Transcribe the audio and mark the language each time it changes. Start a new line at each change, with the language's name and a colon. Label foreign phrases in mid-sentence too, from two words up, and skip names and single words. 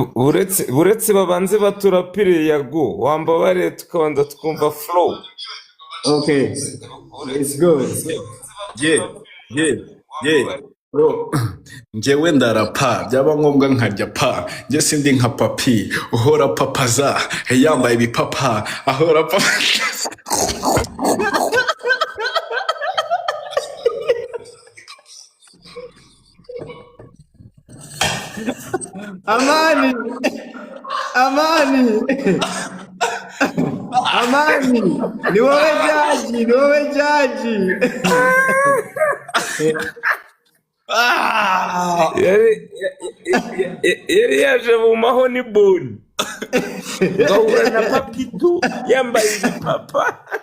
Kinyarwanda: Uretse babanze baturapire Yago, wambabare tukabanza twumva flow.
English: Okay. It's good.
Kinyarwanda: ye bro njyewe ndarapa byaba ngombwa nkarya pa njye sindi nka papi uhora papaza yambaye ibipapa ahora papa Amani. Amani. Amani. Ni wowe jaji, ni wowe jaji. yari yaje mu mahoni boni ngahura na papitu yambaye ibipapa.